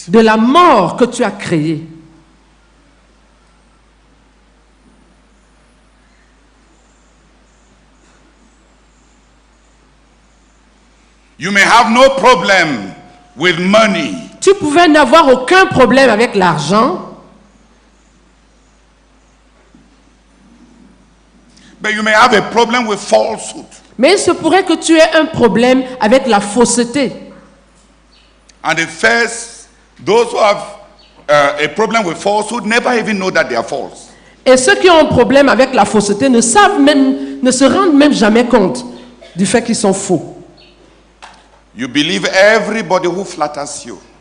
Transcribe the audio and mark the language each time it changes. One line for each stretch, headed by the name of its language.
French: de la mort que tu as créée.
English: You may have no problem with money,
French: Tu pouvais n'avoir aucun problème avec l'argent,
English: but you may have a problem with falsehood.
French: mais il se pourrait que tu aies un problème avec la fausseté.
English: And those who have a problem with falsehood never even know that they are false.
French: Et ceux qui ont un problème avec la fausseté ne se rendent même jamais compte du fait qu'ils sont faux.
English: You believe everybody who flatters you.